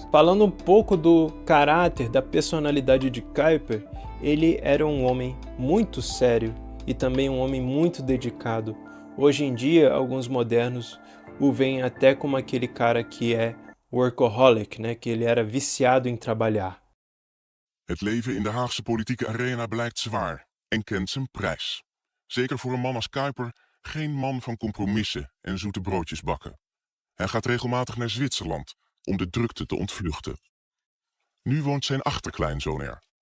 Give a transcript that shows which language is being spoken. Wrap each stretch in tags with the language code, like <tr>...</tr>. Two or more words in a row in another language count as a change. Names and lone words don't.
<pt>Falando um pouco do caráter, da personalidade de Kuyper, ele era um homem muito sério e também um homem muito dedicado. Hoje em dia, alguns modernos o veem até como aquele cara que é workaholic, né? Que ele era viciado em trabalhar.</pt> <nl>Het leven in de Haagse politieke arena blijkt zwaar en kent zijn prijs. Zeker voor een man als Kuyper, geen man van compromissen en zoete broodjes bakken. Hij gaat regelmatig naar Zwitserland om de drukte te ontvluchten. Nu woont zijn achterkleinzoon er.</nl>